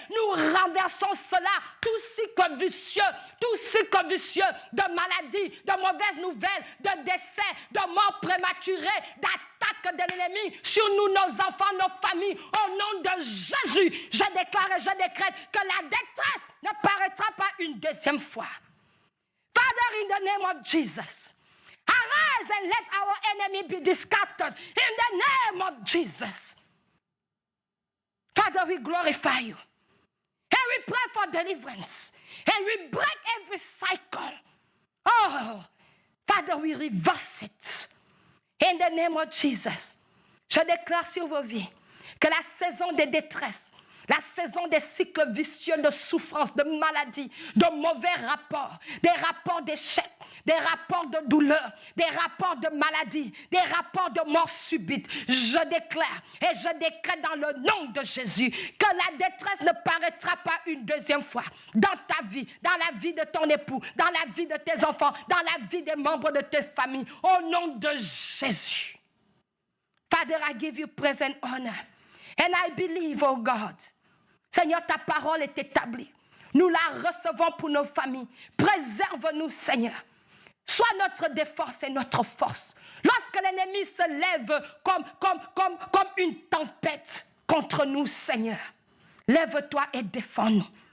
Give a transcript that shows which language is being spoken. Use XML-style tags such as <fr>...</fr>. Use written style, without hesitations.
<fr>Nous renversons cela, tout cycle vicieux de maladies, de mauvaises nouvelles, de décès, de morts prématurées, d'attaques de l'ennemi sur nous, nos enfants, nos familles. Au nom de de Jésus, je déclare et je décrète que la détresse ne paraîtra pas une deuxième fois.</fr> <en>Father, in the name of Jesus, arise and let our enemy be scattered in the name of Jesus. Father, we glorify you. And we pray for deliverance. And we break every cycle. Oh, Father, we reverse it. In the name of Jesus.</en> <fr>Je déclare sur vos vies que la saison des détresses, la saison des cycles vicieux de souffrance, de maladie, de mauvais rapports, des rapports d'échec, des rapports de douleur, des rapports de maladie, des rapports de mort subite. Je déclare et je décrète dans le nom de Jésus que la détresse ne paraîtra pas une deuxième fois dans ta vie, dans la vie de ton époux, dans la vie de tes enfants, dans la vie des membres de tes familles. Au nom de Jésus.</fr> <en>Father, I give you praise and honor. And I believe, oh God,</en> <fr>Seigneur, ta parole est établie. Nous la recevons pour nos familles. Préserve-nous, Seigneur. Sois notre défense et notre force. Lorsque l'ennemi se lève comme une tempête contre nous, Seigneur, lève-toi et défends-nous.</fr>